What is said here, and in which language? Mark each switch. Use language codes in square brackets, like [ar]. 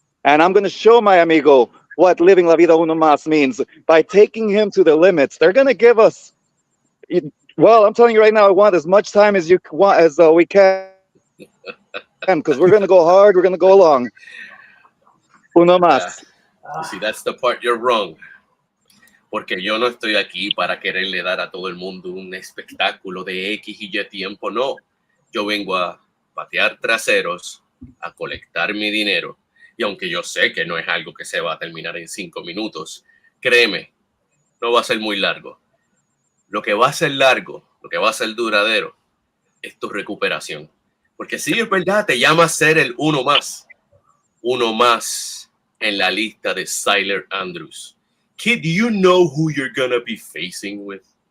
[en] And I'm going to show my amigo what living La Vida Uno Más means by taking him to the limits. They're going to give us, well, I'm telling you right now, I want as much time as you want, as we can, because we're going to go hard, we're going to go long. [es] Uno Más. [en] You see, that's the part you're wrong. [es] Porque yo no estoy aquí para quererle dar a todo el mundo un espectáculo de X y Y tiempo, no. Yo vengo a patear traseros, a colectar mi dinero. Y aunque yo sé que no es algo que se va a terminar en 5 minutos, créeme, no va a ser muy largo. Lo que va a ser largo, lo que va a ser duradero, es tu recuperación. Porque sí, es verdad, te llama a ser el uno más. Uno más en la lista de Siler Andrews. [en] Kid, do you know who you're gonna be facing with?